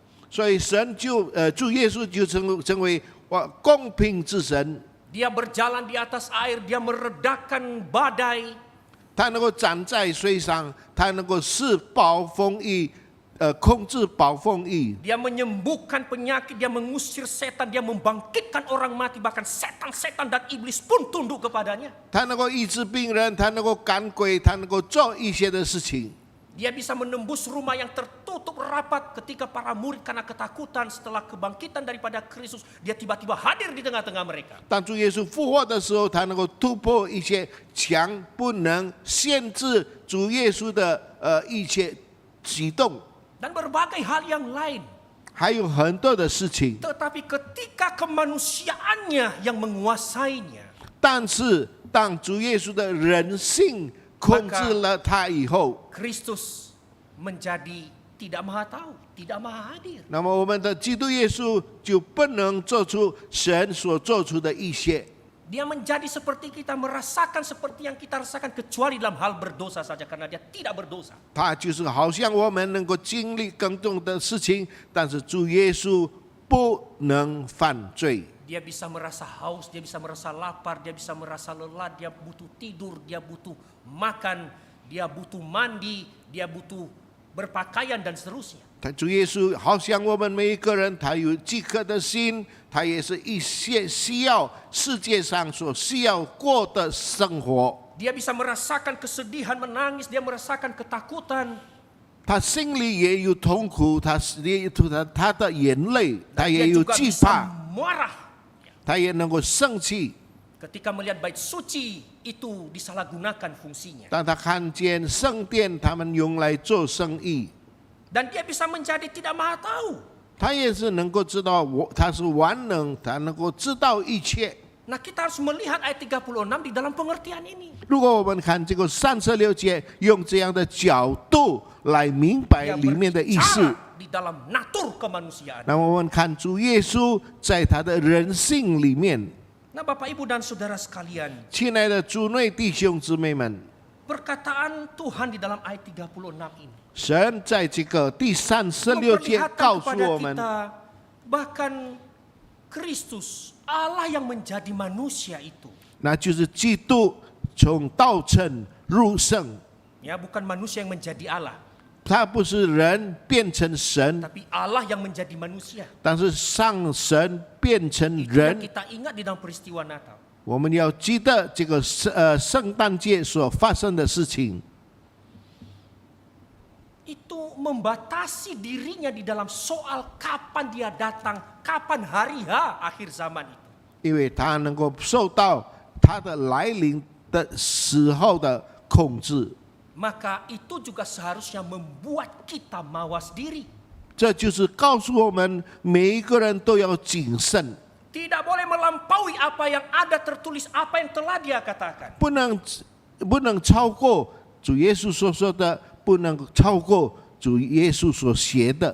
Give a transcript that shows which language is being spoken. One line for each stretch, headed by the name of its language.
Chinese: 所以神就主耶稣就成为公平之神。
Indonesian: Dia berjalan di atas air, dia meredakan badai.
Chinese: 他能够站在水上，他能够使暴风雨，控制暴风雨。
Indonesian: Dia menyembuhkan penyakit, dia mengusir setan, dia membangkitkan orang mati, bahkan setan-setan dan iblis pun tunduk kepadanya.
Chinese: 他能够医治病人，他能够赶鬼，他能够做一些的事情。
Indonesian: Dia bisa menembus rumah yang tertutup rapat ketika para murid karena ketakutan setelah kebangkitan daripada Kristus. Dia tiba-tiba hadir di tengah-tengah mereka.
Chinese: 当主耶稣复活的时候，他能够突破一些墙，不能限制主耶稣的一切举动，
Indonesian: Dan berbagai hal yang lain.
Chinese: 还有很多的事情。
Indonesian: Tetapi ketika kemanusiaannya yang menguasainya,
Chinese: 但是当主耶稣的人性控制了他以后，
Indonesian: Kristus menjadi tidak maha tahu, tidak maha hadir.
Chinese: 那么我们的基督耶稣就不能做出神所做出的一些。
Indonesian: Dia menjadi seperti kita, merasakan seperti yang kita rasakan kecuali dalam hal berdosa saja karena dia tidak berdosa.
Chinese: 他就是好像我们能够经历更多的事情，但是主耶稣不能犯罪。
Indonesian: Dia bisa merasa haus, dia bisa merasa lapar, dia bisa merasa lelah, dia butuh tidur, dia butuh makan, dia butuh mandi, dia butuh berpakaian dan seterusnya.
Chinese: 他主耶稣好像我们每一个人，他有饥渴的心，他也是一些需要世界上所需要过的生活。
Indonesian: Dia bisa merasakan kesedihan, menangis, dia merasakan ketakutan.
Chinese: 他心里也有痛苦，他也有他的眼泪，他
Indonesian: Dia
Chinese: 也有
Indonesian: juga
Chinese: 惧
Indonesian: bisa
Chinese: 怕，
Indonesian: marah
Chinese: 他也能够生气。
Indonesian: ketika melihat bait suci itu disalahgunakan fungsinya.
Chinese: 当他看见圣殿他们用来做生意，
Indonesian: Dan dia bisa menjadi tidak maha tahu.
Chinese: 他也是能够知道他是万能，他能够知道一切。
Indonesian: Nah kita harus melihat ayat 36 di dalam pengertian ini.
Chinese: 如果我们看这个36节，用这样的角度来明白
Indonesian: Dia
Chinese: 里面的意思，
Indonesian: berbicara di dalam natur kemanusiaan.
Chinese: 那么我们看主耶稣在他的人性里面，
Indonesian: Nah, Bapak Ibu dan Saudara sekalian,
Chinese: 亲爱的主内弟兄姊妹们，
Indonesian: perkataan Tuhan di dalam ayat 36 ini
Chinese: 神在这个第36节
Indonesian: memperlihatkan
Chinese: 告诉
Indonesian: kepada
Chinese: 我们，
Indonesian: kita bahkan Kristus, Allah yang menjadi manusia itu,
Chinese: 那就是基督从道成入圣，
Indonesian: ya bukan manusia yang menjadi Allah,
Chinese: 他不是人变成神，
Indonesian: tapi Allah yang menjadi manusia.
Chinese: 但是上神变成
Indonesian: Itu yang
Chinese: 人。
Indonesian: kita ingat di dalam peristiwa Natal.
Chinese: 我们要记得这个圣诞节所发生的事情，
Indonesian: Itu membatasi dirinya di dalam soal kapan dia datang, kapan hari H akhir zaman itu.
Chinese: 因为他能够受到他的来临的时候的控制，
Indonesian: Maka itu juga seharusnya membuat kita mawas diri.
Chinese: 这就是告诉我们每一个人都要谨慎，
Indonesian: Tidak boleh melampaui apa yang ada tertulis, apa yang telah dia katakan.
Chinese: 不能超过主耶稣所说的，不能超过主耶稣所写的。